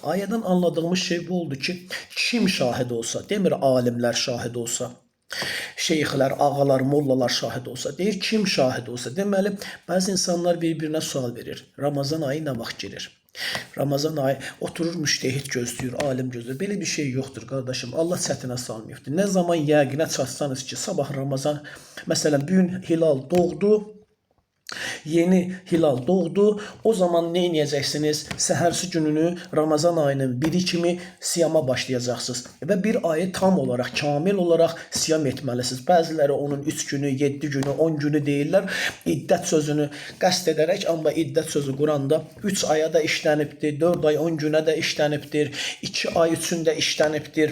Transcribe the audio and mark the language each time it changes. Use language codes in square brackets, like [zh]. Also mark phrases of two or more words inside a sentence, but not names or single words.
[az] Ayədən anladığımız şey bu oldu ki, kim şahid olsa, demir alimlər şahid olsa, şeyxlər, ağalar, mollalar şahid olsa, deyir kim şahid olsa. Deməli, bəzi insanlar bir-birinə sual verir. Ramazan ayı nə vaxt girir? Ramazan ayı oturur müştehid gözləyir, alim gözləyir. Belə bir şey yoxdur qardaşım. Allah çətinə salmayıbdır. Nə zaman yəqinə çatsanız ki, sabah Ramazan, məsələn, bu gün hilal doğdu. [tr] Yeni hilal doğdu. O zaman ne edeceksiniz? [az] Səhərsi gününü Ramazan ayının biri kimi siyama başlayacaqsınız. Və bir ayı tam olarak, kamil olarak siyam etməlisiniz. Bəziləri onun 3 günü, 7 günü, 10 günü deyirlər. İddət sözünü qəsd edərək, amma iddət sözü Quranda 3 aya da işlənibdir, 4 ay 10 günə də işlənibdir, 2 ay üçün də işlənibdir.